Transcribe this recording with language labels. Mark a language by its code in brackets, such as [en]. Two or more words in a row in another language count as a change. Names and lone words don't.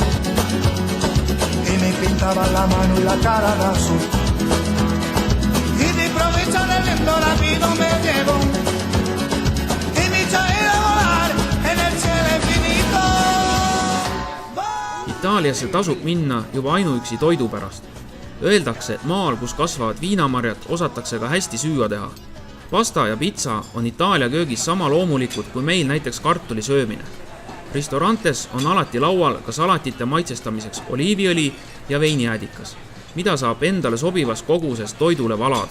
[es] Y me pintaba la mano y la cara de azul. Y de provecho del viento rápido me llevo. Y me hizo ir a volar en el cielo infinito. [et] Itaaliasse tasub minna juba ainuüksi toidu pärast. Öeldakse, et maal, kus kasvavad viinamarjad, osatakse ka hästi süüa teha. Pasta ja pizza on Itaalia köögis sama loomulikud kui meil näiteks kartuli söömine. Restaurantes on alati laual ka salatite maitsestamiseks oliiviõli ja veinijäädikas, mida saab endale sobivas koguses toidule valada.